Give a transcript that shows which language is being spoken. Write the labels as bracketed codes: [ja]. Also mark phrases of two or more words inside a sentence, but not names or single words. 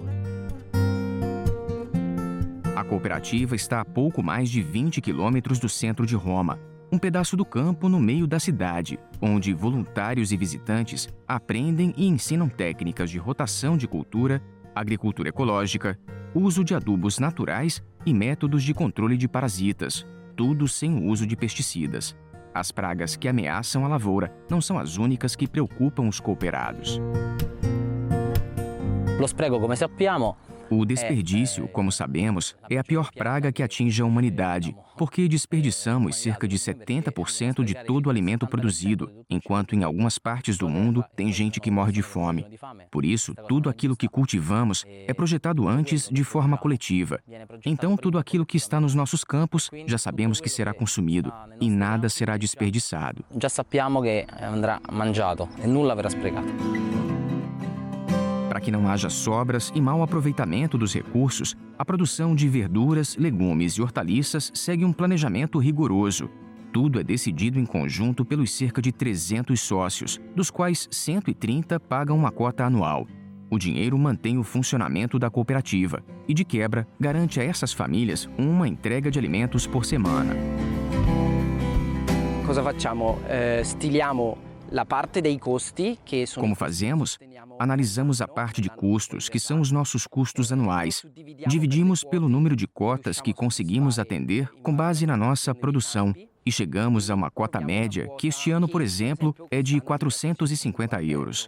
[pt] A cooperativa está a pouco mais de 20 quilômetros do centro de Roma, um pedaço do campo no meio da cidade, onde voluntários e visitantes aprendem e ensinam técnicas de rotação de cultura, agricultura ecológica, uso de adubos naturais e métodos de controle de parasitas, tudo sem o uso de pesticidas. As pragas que ameaçam a lavoura não são as únicas que preocupam os cooperados. [it] Lo spreco, come sappiamo, [pt] o desperdício, como sabemos, é a pior praga que atinge a humanidade, porque desperdiçamos cerca de 70% de todo o alimento produzido, enquanto em algumas partes do mundo tem gente que morre de fome. Por isso, tudo aquilo que cultivamos é projetado antes de forma coletiva. Então, tudo aquilo que está nos nossos campos já sabemos que será consumido e nada será desperdiçado. [it] Já sappiamo che andrà mangiato e nulla verrà sprecato. [pt] Para que não haja sobras e mau aproveitamento dos recursos, a produção de verduras, legumes e hortaliças segue um planejamento rigoroso. Tudo é decidido em conjunto pelos cerca de 300 sócios, dos quais 130 pagam uma cota anual. O dinheiro mantém o funcionamento da cooperativa e, de quebra, garante a essas famílias uma entrega de alimentos por semana. [it] Cosa facciamo? Stiliamo la parte dei costi, que sono... [pt] Como fazemos? Analisamos a parte de custos, que são os nossos custos anuais. Dividimos pelo número de cotas que conseguimos atender com base na nossa produção e chegamos a uma cota média que este ano, por exemplo, é de 450 euros.